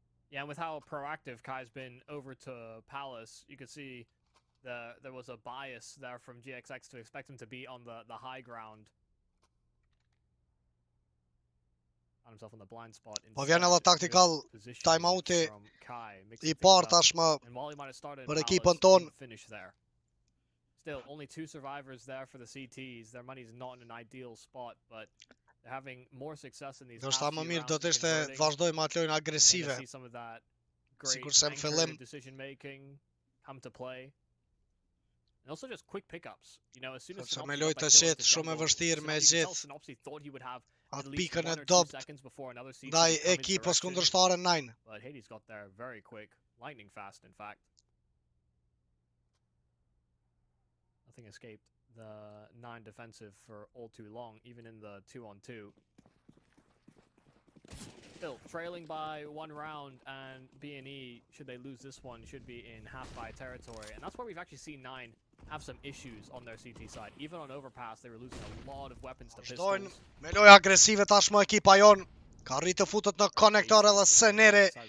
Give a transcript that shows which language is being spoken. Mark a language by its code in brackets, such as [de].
[en] Yeah, and with how proactive Kai's been over to Palace, you could see there was a bias there from GXX to expect him to be on the high ground. Found himself on the blind spot. [sq] Po vjen edhe tactical timeouti I parë tashmë për ekipën tonë. [en] Still, only 2 survivors there for the CTs. Their money's not in an ideal spot, but they're having more success in these. [sq] Do shta më mirë do të ishte vazhdojmë atë lojën agresive. Sikur se në fillim [en] come to play. And also just quick pickups. You know, as soon as [sq] me lojë të qetë shumë e vështirë me gjithë atë pikën e dopt ndaj ekipës kundërshtare 9. [en] But Hades got there very quick, lightning fast in fact. Nothing escaped the 9 defensive for all too long, even in the 2-on-2. Still, trailing by 1 round, and B&E, should they lose this one, should be in half-buy territory. And that's where we've actually seen 9 have some issues on their CT side. Even on Overpass, they were losing a lot of weapons to pistols. [sq] Me lojë agresive tashmë ekipa jon. Ka rritë të futet në konektor edhe Seneri.